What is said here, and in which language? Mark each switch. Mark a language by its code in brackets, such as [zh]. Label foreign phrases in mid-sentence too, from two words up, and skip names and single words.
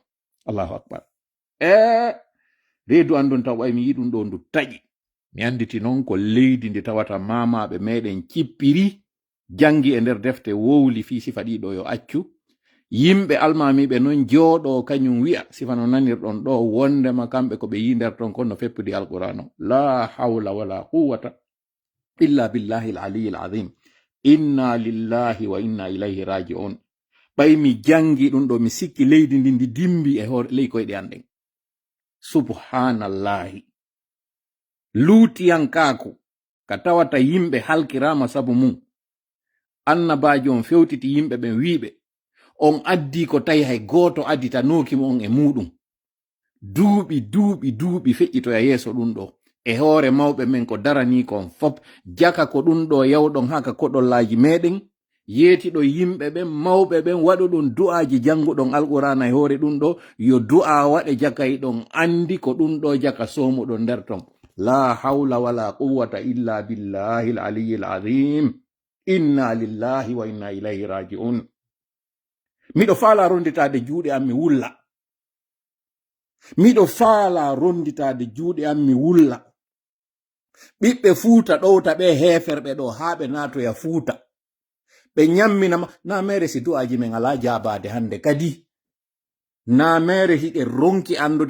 [ar] الله أكبر. [ff] Reedu andun taw ɓay mi yi ɗum ɗo ndu taƴi mi anditi noon ko leydi ndi tawata mamaɓe meɗen cippiri jangi e nder defte wowli fi sifa ɗiɗo yo accu yimɓe almamiɓe noon jooɗo kañum wi'a sifa no nanirɗon ɗo wondema kamɓe ko ɓe yi nder ton kon no feppudi alqur'an o [ar] لا حول ولا قوة إلا بالله العلي العظيم إنا لله وإنا إليه راجعون. [ff] ɓay mi jangi ɗum ɗo mi sikki leydi ndi dimbi e hoore ley koyɗe anɗen. Subhanallahi. Luutiyankako ka tawata yimɓe halkirama sabu mum annabajo on fewtiti yimɓe ɓen wiɓe on addi ko tawi hay goto addita nokimo on e muɗum duuɓi feƴƴitoya yeeso ɗum ɗo e hoore mawɓe men ko darani kon fop jaka ko ɗum ɗo yawɗon haka koɗollaji meɗen yeetiɗo yimɓe ɓen mawɓe ɓen waɗu ɗum du'aji janguɗon alqur'ana e hoore ɗum ɗo yo du'a waɗe jakay ɗon andi ko ɗum ɗo jaka somuɗon nder ton. [ar] لا حول ولا قوة إلا بالله العلي العظيم إنا لله وإنا إليه راجعون. [ff] miɗo faala ronditade juuɗe am mi wulla miɗo faala ronditade juuɗe am mi wulla ɓiɓɓe Fuuta ɗowta ɓe heferɓe ɗo haa ɓe naatoya Fuuta ɓe ñamminama na mere si du'aji men ala jabade hande kadi na mere hiɗe ronki andude